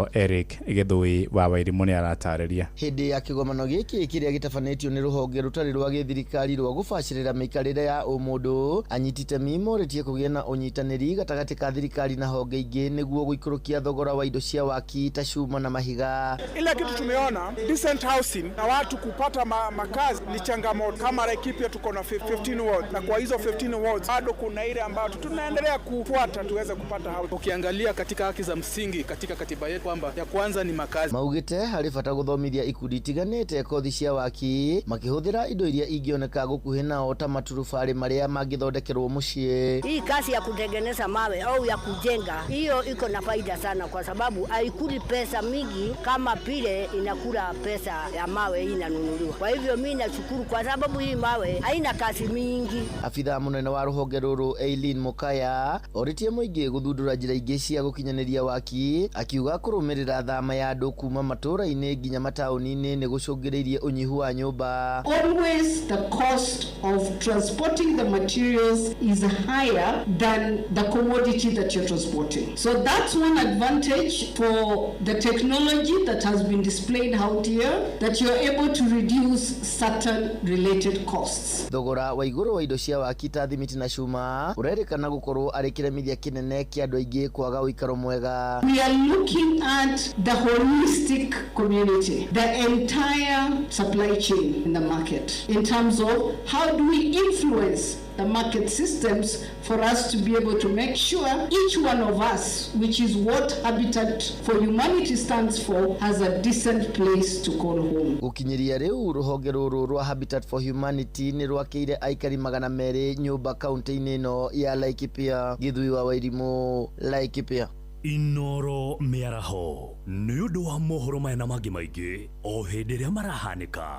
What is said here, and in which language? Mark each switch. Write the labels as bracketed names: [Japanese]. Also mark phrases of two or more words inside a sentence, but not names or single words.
[Kikuyu] Eric Gĩthũi wa Wairimũ nĩ aratarĩria. Hĩndĩ ya kĩgomano gĩkĩ kĩrĩa gĩtabanĩtio nĩ rũhonge rutarĩ rwa gĩthirikari rwa gũbacĩrĩra mĩikarĩre ya ũmũndũ, anyiti itemi morĩtie kũgĩa na ũnyitanĩri gatagatĩ ka thirikari na honge ingĩ nĩguo gũikũrũkia thogora wa indo cia waki ta cuma na mahiga. [Swahili] Ile kitu tumeona [English] decent housing [Swahili] na watu kupata makazi ni changamoto. Kama Laikipia tuko na 15 wards na kwa hizo 15 wards bado kuna ile ambayo tunaendelea kufuata tuweze kupata housing. Ukiangalia katika haki za msingi katika katiba yetu kwamba ya kwanza ni makazi. [Kikuyu] Maugite harĩ bata gũthomithia ikundi itiganĩte kothi cia waki makihudhira indo iria ingioneka gukuhi nao ta maturubarĩ marĩa mangĩthondekerwo mũciĩ. [Swahili] Hii kazi ya kutengeneza mawe au ya kujenga hiyo iko na faida sana kwa sababu haikuli pesa mingi kama vile inakula pesa ya mawe hii inanunuliwa. Kwa hivyo mimi nashukuru kwa sababu hii mawe haina kazi mingi. [Kikuyu] Afitha munene wa rũhonge rũrũ Eileen Mukaya oritie mũingĩ gũthundũra njĩra ingĩ cia gũkinyanĩria waki akiuga kũrũmĩrĩra thama ya andũ kuma matũũra-inĩ nginya mataũni-inĩ nĩ gũcũngĩrĩirie ũnyihu wa nyũmba. [English] Always the cost of transporting the materials is higher than the commodity that you're transporting. So that's one advantage for the technology that has been displayed out here, that you're able to reduce certain related costs. [Kikuyu] Thogora wa igũrũ wa indo cia waki ta thimiti na cuma ũrerĩkana gũkorwo arĩ kĩremithia kĩnene kĩa andũ aingĩ kwaga ũikaro mwega. [English] We are looking at the holistic community, the entire supply chain in the market, in terms of how do we influence the market systems for us to be able to make sure each one of us, which is what Habitat for Humanity stands for, has a decent place to call home. [Kikuyu] Gukinyiria riu ruhonge ruru rwa Habitat for Humanity ni rwakeire aikari 200 nyumba kaunti-inĩ ino ya Laikipia. Githui wa Wairimũ, Laikipia. Inoro mĩaraho nĩ ũndũ wa mohoro maya na mangĩ maingĩ o hĩndĩ ĩrĩa marahanĩka.